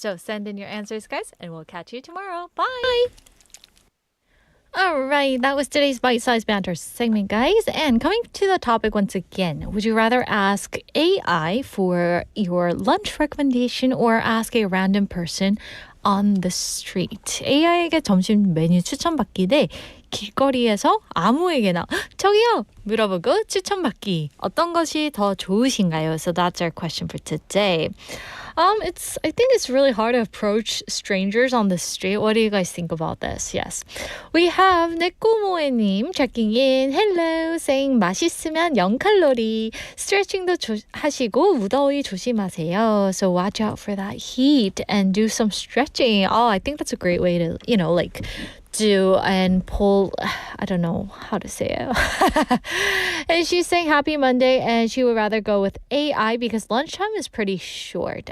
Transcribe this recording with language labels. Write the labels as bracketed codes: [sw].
[en] So, send in your answers, guys, and we'll catch you tomorrow. Bye! All right, that was today's bite-sized banter segment, guys. And coming to the topic once again, would you rather ask AI for your lunch recommendation or ask a random person on the street? [ko] AI에게 점심 메뉴 추천받기 대 길거리에서 아무에게나 저기요 물어보고 추천받기 어떤 것이 더 좋으신가요? [en] So that's our question for today. I think it's really hard to approach strangers on the street. What do you guys think about this? Yes. We have 네꼬모에님 checking in. Hello, saying [ko] 맛있으면 0칼로리. Stretching도 하시고 무더위 조심하세요. [en] So watch out for that heat and do some stretching. Oh, I think that's a great way to, do and pull, I don't know how to say it. And she's saying happy Monday and she would rather go with AI because lunchtime is pretty short.